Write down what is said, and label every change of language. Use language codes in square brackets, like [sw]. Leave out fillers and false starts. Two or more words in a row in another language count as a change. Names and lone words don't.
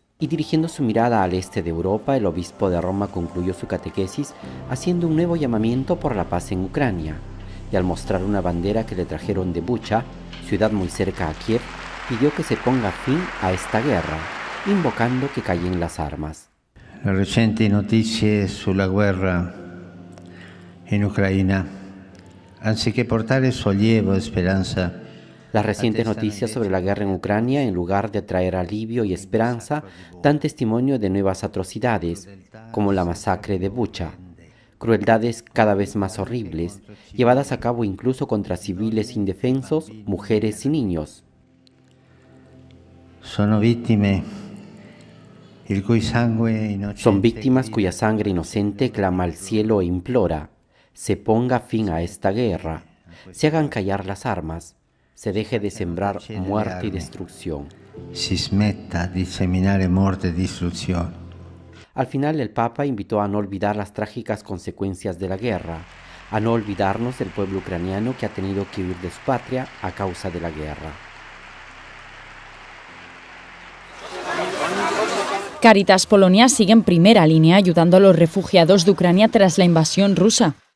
[es] Y dirigiendo su mirada al este de Europa, el obispo de Roma concluyó su catequesis haciendo un nuevo llamamiento por la paz en Ucrania, y al mostrar una bandera que le trajeron de Bucha, ciudad muy cerca a Kiev, pidió que se ponga fin a esta guerra, invocando que callen las armas. [it] Le recenti notizie sulla guerra in Ucraina, anziché portare sollievo e speranza. [es] Las recientes noticias sobre la guerra en Ucrania, en lugar de traer alivio y esperanza, dan testimonio de nuevas atrocidades, como la masacre de Bucha, crueldades cada vez más horribles, llevadas a cabo incluso contra civiles indefensos, mujeres y niños. [it] Sono vittime [es] Son víctimas cuya sangre inocente clama al cielo e implora: se ponga fin a esta guerra, se hagan callar las armas, se deje de sembrar muerte y destrucción. [it] Si smetta di seminare morte e distruzione. [es] Al final el Papa invitó a no olvidar las trágicas consecuencias de la guerra, a no olvidarnos del pueblo ucraniano que ha tenido que huir de su patria a causa de la guerra. Caritas Polonia sigue en primera línea ayudando a los refugiados de Ucrania tras la invasión rusa.